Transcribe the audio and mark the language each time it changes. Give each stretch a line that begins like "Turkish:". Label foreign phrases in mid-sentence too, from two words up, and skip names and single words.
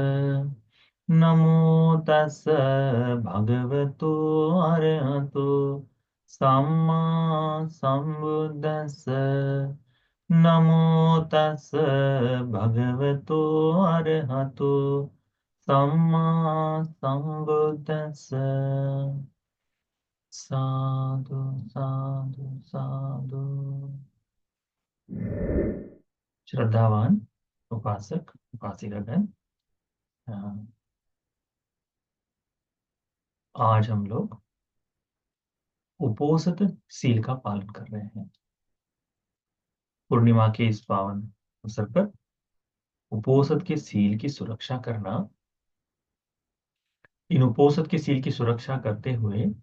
Pali: नमो तस् भगवतो अरहतो सम्मा सम्बुद्धस्स। नमो तस् भगवतो अरहतो सम्मा सम्बुद्धस्स। साधु साधु साधु।
Hindi: श्रद्धावान उपासक उपासिकागण, अ, आज हम लोग उपोषित सील का पालन कर रहे हैं। पूर्णिमा के इस पावन अवसर पर उपोषित के सील की सुरक्षा करना, इन उपोषित के सील की सुरक्षा करते हुए